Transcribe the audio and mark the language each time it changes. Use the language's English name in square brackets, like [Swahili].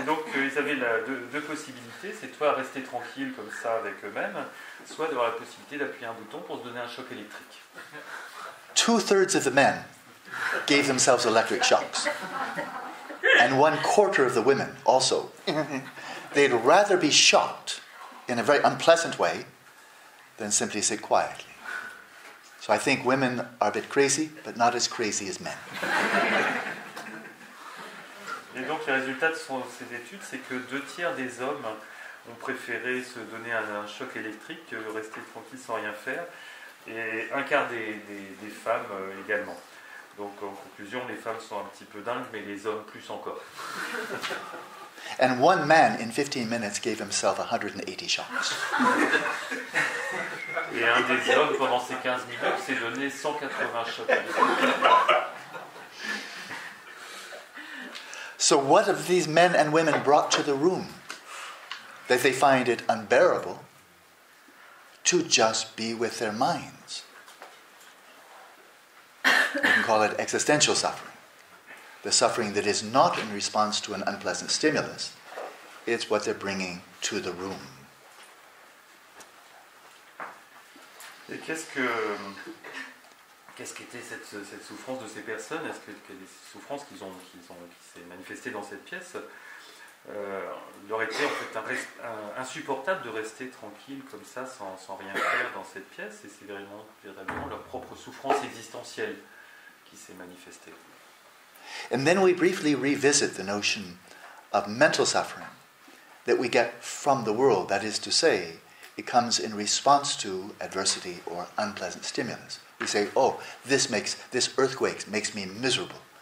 [French] Et donc ils avaient deux possibilités, c'est soit rester tranquille comme ça avec eux-mêmes, soit d'avoir la possibilité d'appuyer un bouton pour se donner un choc électrique. [English] 2/3 of the men gave themselves electric shocks. And 1/4 of the women also. They'd rather be shocked in a very unpleasant way than simply sit quietly. So I think women are a bit crazy, but not as crazy as men. [French] Et donc les résultats de ces études, c'est que 2/3 des hommes ont préféré se donner un choc électrique que rester tranquille sans rien faire, et 1/4 des femmes également. Donc en conclusion, les femmes sont un petit peu dingues, mais les hommes plus encore. [English] And one man in 15 minutes gave himself 180 shocks. [French] Et un des hommes, pendant ces 15 minutes, s'est donné 180 chocs. [English] So what have these men and women brought to the room? That they find it unbearable to just be with their minds. We can call it existential suffering. The suffering that is not in response to an unpleasant stimulus, it's what they're bringing to the room. [French] Et qu'est-ce qu'était cette souffrance de ces personnes? Est-ce que des souffrances qui s'est manifestées dans cette pièce il leur était en fait insupportable de rester tranquille comme ça sans rien faire dans cette pièce, et c'est véritablement leur propre souffrance existentielle qui s'est manifestée. [English] And then we briefly revisit the notion of mental suffering that we get from the world. That is to say, it comes in response to adversity or unpleasant stimulus. We say, oh, this earthquake makes me miserable.